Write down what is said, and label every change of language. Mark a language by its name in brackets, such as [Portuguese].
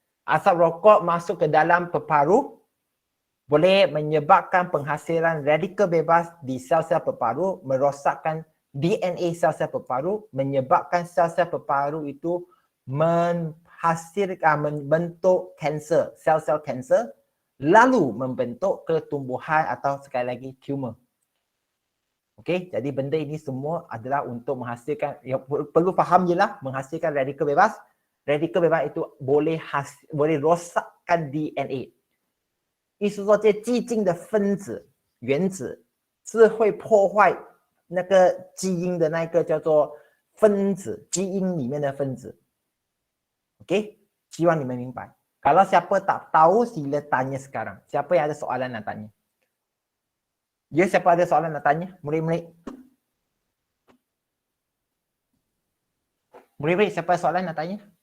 [Malay] Asap rokok masuk ke dalam peparu, boleh menyebabkan penghasilan radikal bebas di sel-sel peparu, merosakkan DNA sel-sel peparu, menyebabkan sel-sel peparu itu membentuk kanser, sel-sel kanser, lalu membentuk ketumbuhan atau sekali lagi tumor. Okey, jadi benda ini semua adalah untuk menghasilkan, ya, perlu faham je lah, menghasilkan radikal bebas. Radikal bebas itu boleh rosakkan DNA. [Chinese] 意思说，这激进的分子、原子是会破坏那个基因的那个叫做分子，基因里面的分子。 OK， 希望你们明白。 [Malay] Kalau siapa tak tahu, sila tanya sekarang. Siapa yang ada soalan nak tanya? Ya, siapa ada soalan nak tanya? Murid-murid. Murid-murid, siapa ada soalan nak tanya?